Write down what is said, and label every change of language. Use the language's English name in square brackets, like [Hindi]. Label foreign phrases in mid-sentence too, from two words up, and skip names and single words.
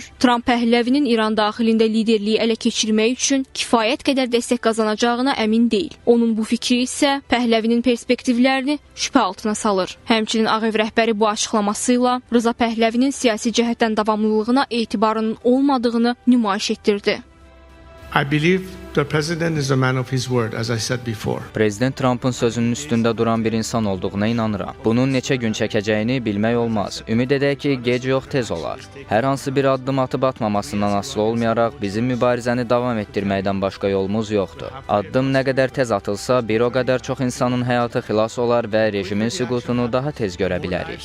[Azerbaijani] Trump Pəhləvinin İran daxilində liderliyi ələ keçirmək üçün kifayət qədər dəstək qazanacağına əmin deyil. Onun bu fikri isə Pəhləvinin perspektivlərini şübhə altına salır. Həmçinin Ağ Ev rəhbəri bu açıqlamasıyla Rıza Pəhləvinin siyasi cəhətdən davamlılığına etibarının olmadığını nümayiş etdirdi. [English] I believe the president is a man of his word, as I said before. [Azerbaijani] Prezident Trump'ın sözünün üstündə duran bir insan olduğuna inanıram. Bunun neçə gün çəkəcəyini bilmək olmaz. Ümid edək ki, gec yox tez olar. Hər hansı bir addım atıb atmamasından asılı olmayaraq bizim mübarizəni davam etdirməkdən başqa yolumuz yoxdur. Addım nə qədər tez atılsa, bir o qədər çox insanın həyatı xilas olar və rejimin süqutunu daha tez görə bilərik.